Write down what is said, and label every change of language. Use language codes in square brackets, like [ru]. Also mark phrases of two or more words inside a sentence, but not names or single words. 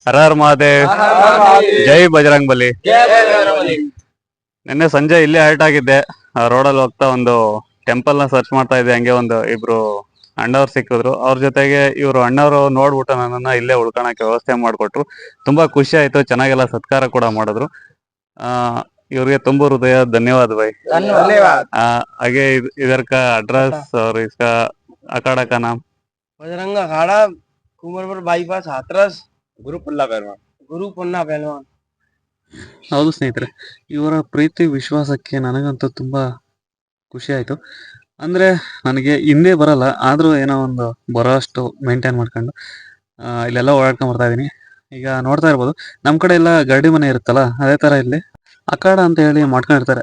[kn] ಹರ ಹರ ಮಹಾದೇವ್. [hi] जय बजरंग बली. [kn] ನಿನ್ನೆ ಸಂಜೆ ಇಲ್ಲೇ ಹರ್ಟ್ ಆಗಿದ್ದೆ. ರೋಡಲ್ಲಿ ಹೋಗ್ತಾ ಒಂದು ಟೆಂಪಲ್ ನ ಸರ್ಚ್ ಮಾಡ್ತಾ ಇದ್ದೆ. ಹಂಗೆ ಒಂದು ಇಬ್ರು ಅಣ್ಣವ್ರು ಸಿಕ್ಕಿದ್ರು. ಅವ್ರ ಜೊತೆಗೆ ಇವ್ರು ಅಣ್ಣವರು ನೋಡ್ಬಿಟ್ಟು ನನ್ನನ್ನ ಇಲ್ಲೇ ಉಳ್ಕೊಳಕ್ಕೆ ವ್ಯವಸ್ಥೆ ಮಾಡಿಕೊಟ್ರು. ತುಂಬಾ ಖುಷಿ ಆಯ್ತು. ಚೆನ್ನಾಗೆಲ್ಲ ಸತ್ಕಾರ ಕೂಡ ಮಾಡಿದ್ರು. ಆ ಇವ್ರಿಗೆ ತುಂಬಾ ಹೃದಯ ಧನ್ಯವಾದ भाई. [hi] धन्यवाद। आगे इधर का एड्रेस और इसका अखाड़ा का नाम? बजरंग अखाड़ा, कुमरपुर बाईपास, हाथरस, गुरु पुन्ना पहलवान। [kn] ಹೌದು ಸ್ನೇಹಿತರೆ, ಇವರ ಪ್ರೀತಿ ವಿಶ್ವಾಸಕ್ಕೆ ನನಗಂತೂ ತುಂಬಾ ಖುಷಿ ಆಯ್ತು. ಅಂದ್ರೆ ನನಗೆ ಹಿಂದೆ ಬರಲ್ಲ, ಆದ್ರೂ ಏನೋ ಒಂದು ಬರೋ ಅಷ್ಟು ಮೇಂಟೈನ್ ಮಾಡ್ಕೊಂಡು ಇಲ್ಲೆಲ್ಲ ಓಡಾಡ್ಕೊಂಡ್ ಬರ್ತಾ ಇದೀನಿ. ಈಗ ನೋಡ್ತಾ ಇರ್ಬೋದು, ನಮ್ ಕಡೆ ಎಲ್ಲ ಗರಡಿ ಮನೆ ಇರುತ್ತಲ್ಲ, ಅದೇ ತರ ಇಲ್ಲಿ ಅಖಾಡ ಅಂತ ಹೇಳಿ ಮಾಡ್ಕೊಂಡಿರ್ತಾರೆ.